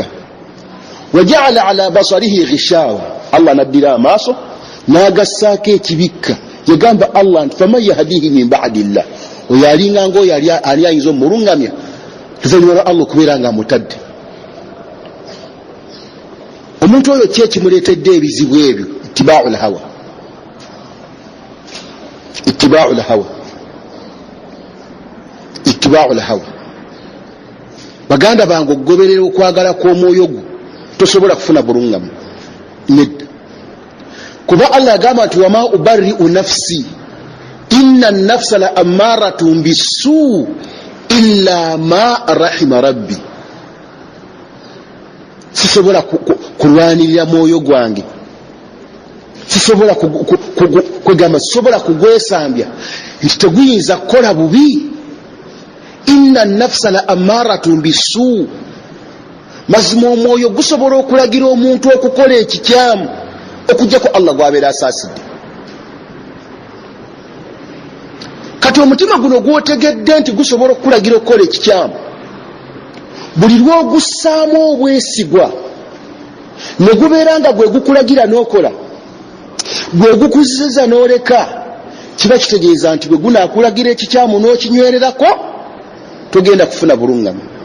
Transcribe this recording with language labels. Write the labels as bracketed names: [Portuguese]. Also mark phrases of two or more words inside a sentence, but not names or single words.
[Arabic] وجعل على بصره غشاوة, [Ganda] Allah n'addira amaaso n'agassaako ekibikka. yagamba Allah nti [Arabic] فمن يهديه من بعد الله, [Ganda] oyo alinga ng'oyo ali ayinza omulungamya tuzanyuma lwa Allah okubeera nga amutadde. omuntu oyo ki ekimuleetedde ebizibu ebyo? [Arabic] اتباع الهوى، اتباع الهوى، اتباع الهوى. [Ganda] baganda bange okugoberera okwagala kw'omwoyo gwo tosobola kufuna bulungamu nedda, kuba Allah agamba nti [Arabic] وما أبرئ نفسي إن النفس لأمارة بالسوء إلا ما رحم ربي. [Ganda] sisobola kulwanirira mwoyo gwange, sisobola kwegamba, sisobola kugwesambya nti teguyinza kukola bubi. [Arabic] إن النفس لأمارة بالسوء, [Ganda] mazima omwoyo gusobola okulagira omuntu okukola ekikyamu okujjako Allah gwabeera asaasidde. kati omutima guno gwotegedde nti gusobola okulagira okukola ekikyamu, buli lw'ogussaamu obwesigwa ne gubeera nga gwe gukulagira n'okola, gwe gukuzizza n'oleka, kiba kitegeeza nti bwe gunaakulagira ekikyamu n'okinywererako togenda kufuna bulungamu.